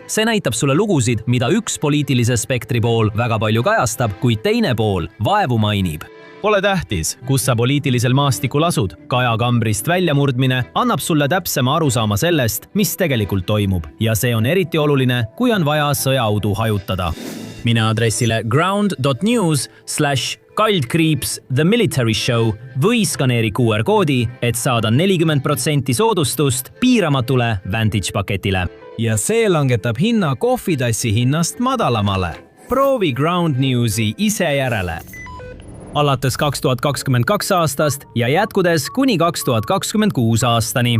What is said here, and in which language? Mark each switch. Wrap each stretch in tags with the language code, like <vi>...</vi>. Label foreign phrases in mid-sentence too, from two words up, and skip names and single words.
<et>See näitab sulle lugusid, mida üks poliitilise spektri pool väga palju kajastab, kuid teine pool vaevu mainib. Pole tähtis, kus sa poliitilisel maastikul asud. Kajakambrist väljamurdmine annab sulle täpsema arusaama sellest, mis tegelikult toimub. Ja see on eriti oluline, kui on vaja sõjaudu hajutada. Mine aadressile ground.news/The Military Show või skaneeri QR-koodi, et saada 40% soodustust piiramatule Vantage-paketile. Ja see langetab hinna kohvitassi hinnast madalamale. Proovi Ground Newsi ise järele. alates 2022 aastast ja jätkudes kuni 2026 aastani.</et>